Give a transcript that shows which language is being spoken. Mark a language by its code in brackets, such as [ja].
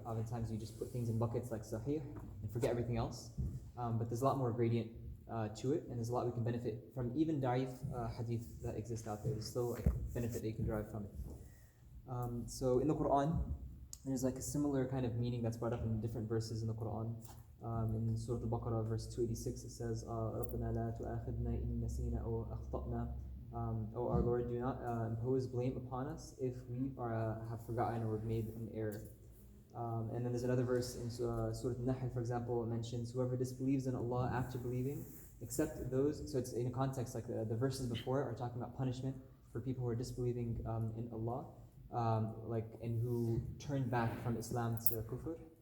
[en] Oftentimes you just put things in buckets like sahih and forget everything else. But there's a lot more gradient to it, and there's a lot we can benefit from. Even da'if hadith that exist out there, there's still a benefit that you can derive from it. So in the Quran, there's like a similar kind of meaning that's brought up in different verses in the Quran. In Surah Al-Baqarah, verse 286, it says, [ar] رَبَّنَا لَا تُؤَاخِذْنَا إِن نَسِينَا أَوْ أَخْطَأْنَا. [en] O our Lord, do not impose blame upon us if we have forgotten or made an error. And then there's another verse in Surah Al-Nahl, for example, it mentions, whoever disbelieves in Allah after believing, except those, so it's in a context like the verses before it are talking about punishment for people who are disbelieving in Allah, and who turn back from Islam to kufr.